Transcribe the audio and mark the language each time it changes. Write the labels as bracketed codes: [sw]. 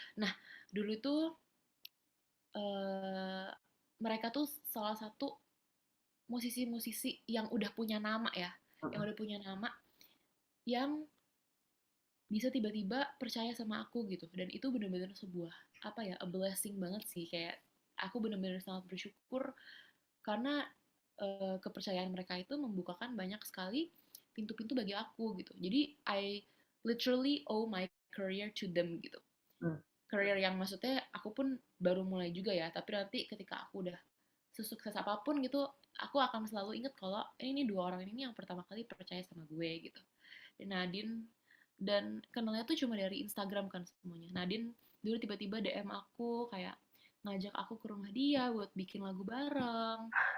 [id] Nah, dulu tuh eh, mereka tuh salah satu musisi-musisi yang udah punya nama ya, yang udah punya nama, yang bisa tiba-tiba percaya sama aku gitu. Dan itu bener-bener sebuah apa ya, [en] a blessing [id] banget sih. Kayak aku bener-bener sangat bersyukur karena kepercayaan mereka itu membukakan banyak sekali pintu-pintu bagi aku gitu. [en] Jadi I literally owe my career to them gitu. [id] Career yang maksudnya aku pun baru mulai juga ya, tapi nanti ketika aku udah sesukses apapun gitu, aku akan selalu inget kalau ini dua orang ini yang pertama kali percaya sama gue gitu. Dan Nadine, dan kenalnya tuh cuma dari Instagram kan semuanya. Nadine dulu tiba-tiba DM aku kayak ngajak aku ke rumah dia buat bikin lagu bareng.